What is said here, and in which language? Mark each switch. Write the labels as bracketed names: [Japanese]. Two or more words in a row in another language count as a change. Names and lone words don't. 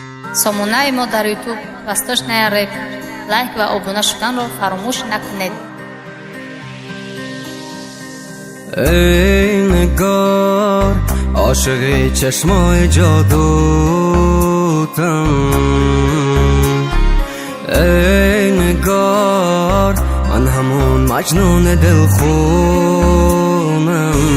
[Tajik] сомонаи мо дар ютуб [Russian] восточная рэп. [Tajik] лайк ва обуна шуданро фаромӯш накунед. [Persian] ای نگار عاشقی چشمای جادوتم، ای نگار من همون مجنون دلخونم.